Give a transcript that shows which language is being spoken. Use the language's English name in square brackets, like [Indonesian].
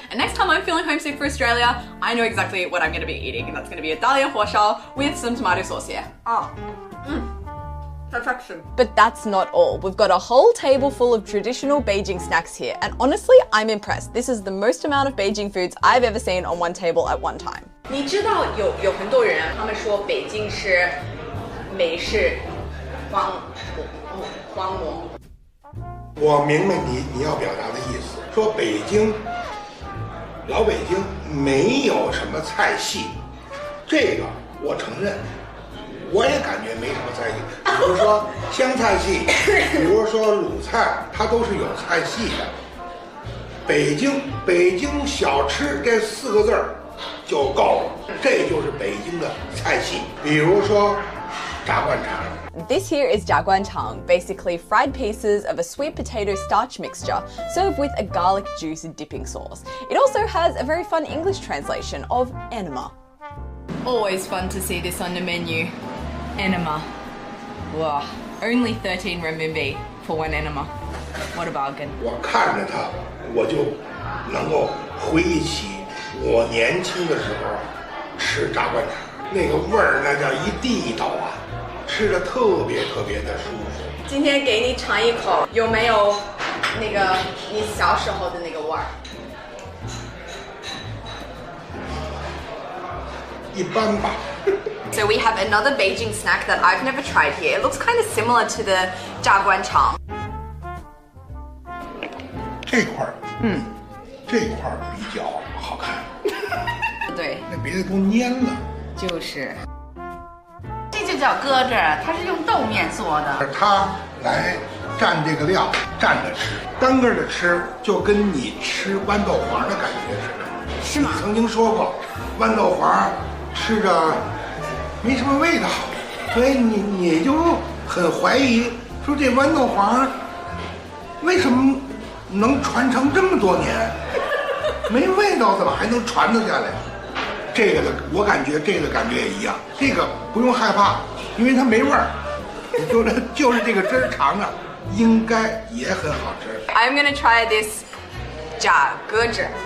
[English] And next time I'm feeling homesick for Australia, I know exactly what I'm going to be eating, and that's going to be a dalian huoshao with some tomato sauce here. Perfection. But that's not all. We've got a whole table full of traditional Beijing snacks here, and honestly, I'm impressed. This is the most amount of Beijing foods I've ever seen on one table at one time. [Chinese] 你知道有很多人他们说北京是美式荒漠。我明白你要表达的意思，说北京老北京没有什么菜系，这个我承认。我也感觉没什么菜系，比如说湘菜系，比如说鲁菜，它都是有菜系的。北京小吃这4个字儿就够了，这就是北京的菜系。比如说炸灌肠。 [English] This here is jiaguanchang, basically fried pieces of a sweet potato starch mixture served with a garlic juice dipping sauce. It also has a very fun English translation of enema. Always fun to see this on the menu. Enema. Wow, only 13 renminbi for one enema. What a bargain. [Chinese] 我看着它，我就能够回忆起我年轻的时候吃炸灌肠，那个味儿那叫一地道啊，吃着特别的舒服。今天给你尝一口，有没有那个你小时候的那个味儿？一般吧。 [English] So we have another Beijing snack that I've never tried here. It looks kind of similar to the jiaguanchang. [Chinese] 这块儿，这块儿比较好看。对，那别的都蔫了。就是。这就叫搁着，它是用豆面做的。它来蘸这个料，蘸着吃，单个的吃就跟你吃豌豆黄的感觉似的。是吗？你曾经说过，豌豆黄吃着没什么味道，所以你就很怀疑，说这豌豆黄为什么能传承这么多年，没味道怎么还能传得下来？这个的我感觉这个感觉也一样，这个不用害怕，因为它没味儿，就是这个汁儿尝着，应该也很好吃。 [English] I'm gonna try this 炸鸽子。